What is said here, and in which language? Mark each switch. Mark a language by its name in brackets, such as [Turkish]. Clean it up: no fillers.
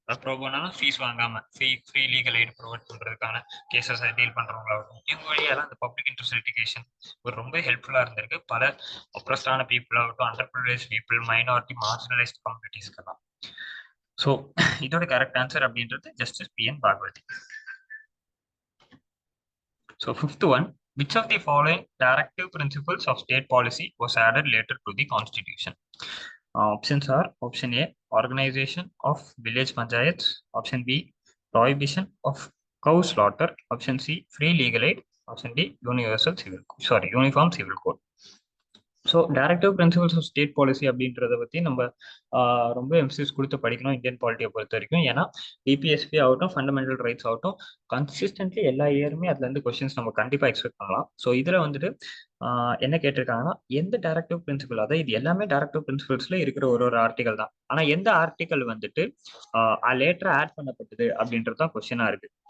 [Tamil] Bro போனா fees வாங்காம free legal eight provide பண்றதுக்கான கேசஸ் டீல் பண்றவங்களாகட்டும், இவங்க வழியெல்லாம் இந்த பப்ளிக் இன்ட்ரெஸ்ட் லிட்டிகேஷன் ஒரு ரொம்ப ஹெல்ப்ஃபுல்லா இருந்திருக்கு பல ஒப்ரஸ்டான பீப்புள் ஆகட்டும், under privilege people, minority, marginalised கம்யூனிட்டிஸ்க்கெல்லாம். So இதோட கரெக்ட் ஆன்சர் அப்படின்றது justice PN Bhagavathi. [English] So fifth one, which of the following directive principles of state policy was added later to the constitution? Options are: option A, organization of village panchayats; option B, prohibition of cow slaughter; option C, free legal aid; option D, uniform civil code. [Tamil] So directive principles of state policy அப்படின்றத பற்றி நம்ம ரொம்ப MCS கொடுத்து படிக்கணும் Indian பாலிட்டியை பொறுத்த வரைக்கும். ஏன்னா DPSP ஆகட்டும், ஃபண்டமெண்டல் ரைட்ஸ் ஆகட்டும், கன்சிஸ்டன்ட்லி எல்லா இயருமே அதுலேருந்து கொஸ்டின்ஸ் நம்ம கண்டிப்பாக எக்ஸ்பெக்ட் பண்ணலாம். ஸோ இதில் வந்துட்டு என்ன கேட்டிருக்காங்கன்னா, எந்த டைரக்டிவ் பிரின்சிபல், அதாவது இது எல்லாமே டைரக்டிவ் பிரின்சிபல்ஸ்ல இருக்கிற ஒரு ஆர்டிகல் தான், ஆனால் எந்த ஆர்டிகல் வந்துட்டு லேட்டரா ஆட் பண்ணப்பட்டது அப்படின்றது தான் கொஸ்டினா இருக்கு.